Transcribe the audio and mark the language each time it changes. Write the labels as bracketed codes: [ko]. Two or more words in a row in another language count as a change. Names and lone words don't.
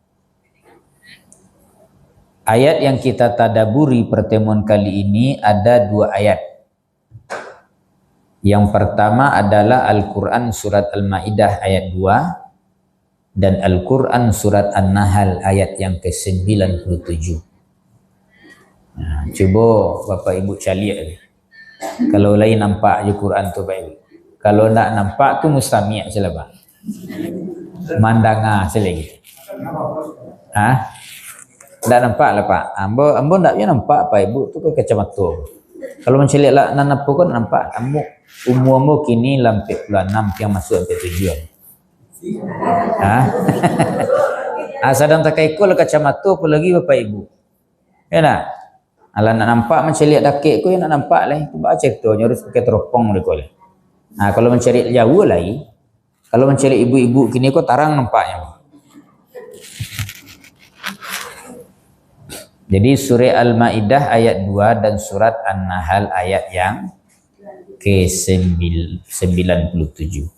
[id] Ayat yang kita tadaburi pertemuan kali ini ada 2 ayat. Yang pertama adalah Al-Quran surat Al-Ma'idah ayat 2. dan Al-Quran surat An-Nahl ayat yang ke-97. Nah, [min] cuba Bapak Ibu caliak ni. Kalau lain nampak je Quran tu Pak Ibu. Kalau nak nampak tu mustami' je lah Pak. Mandanga selagi. Tak nampak lah Pak. Ambo tak je nampak Pak Ibu tu ke kacamata. Kalau menceliak lah nak apa kan nampak. Umur ambo kini 46 yang masuk 47. Sedang tak ikut lah kacamata apa lagi Bapak Ibu. Ya tak? Alah nak nampak menceliak dakik ku nak nampak lah. Aku baca ceritanya harus pakai teropong dia boleh. Kalau mencari jauh lagi, kalau mencari ibu-ibu kini kok tarang nampaknya. [id] Jadi surah Al-Maidah ayat 2 dan surat An-Nahl ayat yang ke-97.